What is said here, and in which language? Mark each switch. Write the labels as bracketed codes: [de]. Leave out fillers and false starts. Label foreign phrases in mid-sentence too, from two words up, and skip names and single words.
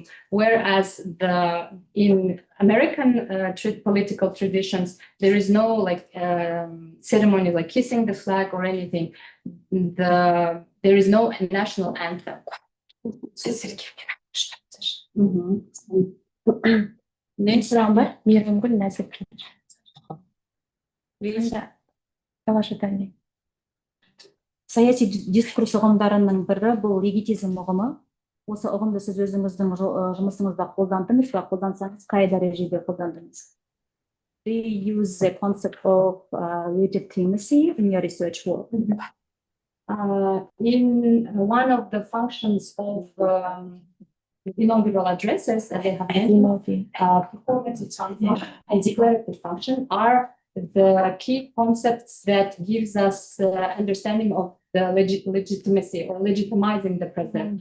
[en] Whereas in American political traditions, there is no ceremony like kissing the flag or anything. There is no national anthem. Next round, Мейрамгүл Нәзір. [kk] Саяси дискурс ұғымдарының бірі бұл легитизм ұғымы. Осы ұғымды сіз өзіңіздің жұмысыңызда қолдандыңыз ба? Қолдансаңыз, қай дәрежеде қолдандыңыз? [en] Do you use the concept of legitimacy in your research work? In one of the functions of inaugural addresses that they have performance function and declarative function are the key concepts that gives us understanding of the legitimacy or legitimizing the president.